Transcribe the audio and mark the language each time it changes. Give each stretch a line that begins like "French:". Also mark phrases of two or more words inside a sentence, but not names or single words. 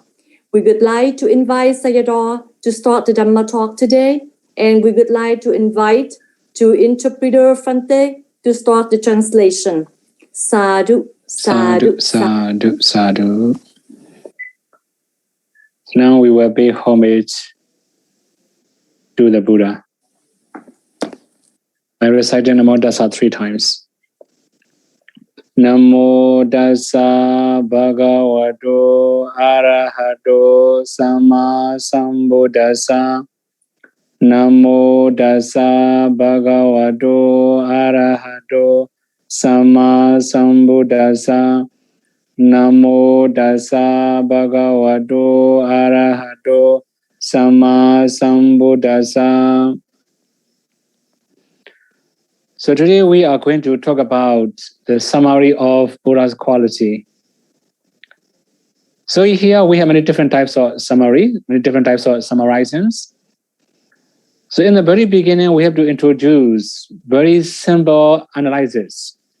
English: We would like to invite Sayadaw to start the Dhamma talk today, and we would like to invite to interpreter Frante to start the translation.
Pali: Sadhu, sadhu, sadhu, sadhu.
English: Now we will pay homage to the Buddha by reciting Namo Tassa 3 times.
Pali: Namo Tassa Bhagavato Arahato Sama Sambuddhassa. Namo Tassa Bhagavato Arahato Sama Sambuddhassa. Namo Tassa Bhagavato Arahato Sama Sambuddhassa.
English: So today we are going to talk about the summary of Buddha's quality. So here we have many different types of summary, many different types of summarizations. So in the very beginning, we have to introduce very simple analysis.